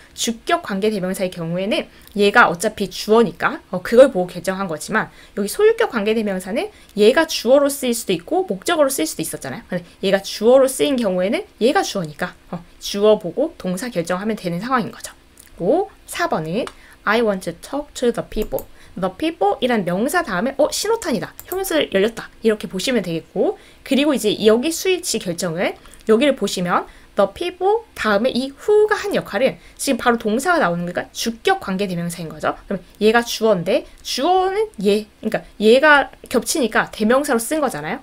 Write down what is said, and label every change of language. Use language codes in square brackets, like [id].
[ko] 주격 관계 대명사의 경우에는 얘가 어차피 주어니까 그걸 보고 결정한 거지만 여기 소유격 관계 대명사는 얘가 주어로 쓰일 수도 있고 목적어로 쓰일 수도 있었잖아요. 근데 얘가 주어로 쓰인 경우에는 얘가 주어니까 주어 보고 동사 결정하면 되는 상황인 거죠. 그리고 4번은 [en] I want to talk to the people. [ko] The people 이란 명사 다음에 신호탄이다. 형용사를 열렸다. 이렇게 보시면 되겠고 그리고 이제 여기 수일치 결정을 여기를 보시면 the people 다음에 이 who가 한 역할은 지금 바로 동사가 나오는 거니까 주격 관계 대명사인 거죠. 그럼 얘가 주어인데 주어는 얘 그러니까 얘가 겹치니까 대명사로 쓴 거잖아요.